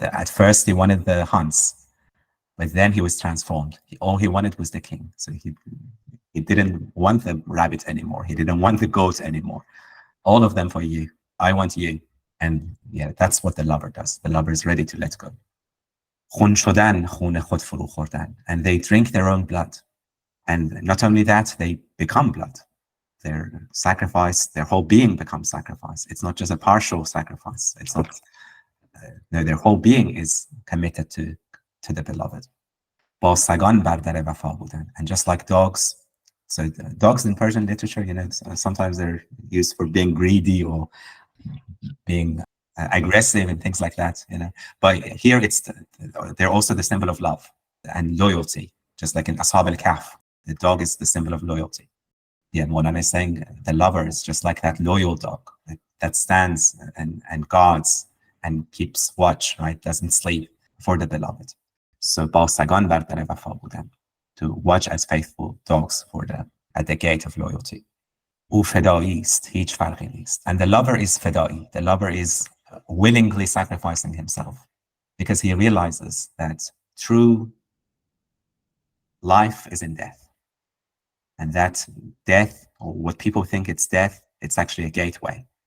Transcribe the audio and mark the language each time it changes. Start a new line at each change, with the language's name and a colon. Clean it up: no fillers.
English: At first he wanted the hunts, but then he was transformed. All he wanted was the king. So he didn't want the rabbit anymore. He didn't want the goat anymore. All of them for you. I want you. And yeah, that's what the lover does. The lover is ready to let go.
Persian: خون شدن خون خود فروخوردن.
English: And they drink their own blood. And not only that, they become blood. Their sacrifice, their whole being becomes sacrifice. It's not just a partial sacrifice. It's not, no, their whole being is committed to the beloved.
Persian: با سگان بر در وفا بودن.
English: And just like dogs, so dogs in Persian literature, sometimes they're used for being greedy or being aggressive and things like that, But here they're also the symbol of love and loyalty, just like in Ashab al-Kahf, the dog is the symbol of loyalty. Yeah, Maulana is saying the lover is just like that loyal dog that stands and guards and keeps watch, right? Doesn't sleep for the beloved. So
Persian: با سگان بر در وفا بودن,
English: to watch as faithful dogs at the gate of loyalty.
Persian: او فداییست, هیچ فرقی نیست.
English: And the lover is فدایی. The lover is willingly sacrificing himself because he realizes that true life is in death. And that death, or what people think it's death, it's actually a gateway.